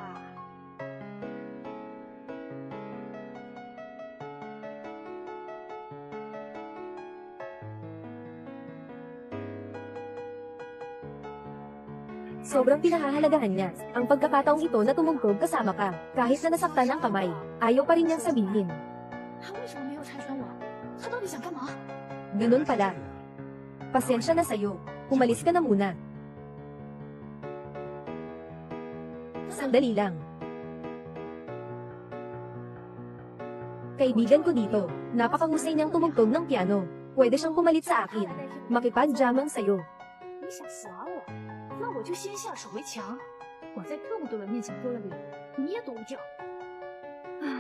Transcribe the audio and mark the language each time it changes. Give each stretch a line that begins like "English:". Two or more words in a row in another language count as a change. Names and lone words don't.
Filipino: Sobrang pinahahalagahan niya ang pagkakataong ito na tumugtog kasama ka, kahit na nasaktan ang kamay. Ayaw pa rin niyang sabihin.
Chinese: 他为什么没有拆穿我？他到底想干嘛？
Filipino: Ganun pala. Pasensya na sa'yo. Umalis ka na muna. Sandali lang. Kaibigan ko dito, napakahusay niyang tumugtog ng piano. Pwede siyang pumalit sa akin. Makipag-jamang sa'yo.
Chinese: 你想耍我？那我就先下手为强。我在这么多人面前丢了脸，你也躲不掉。唉，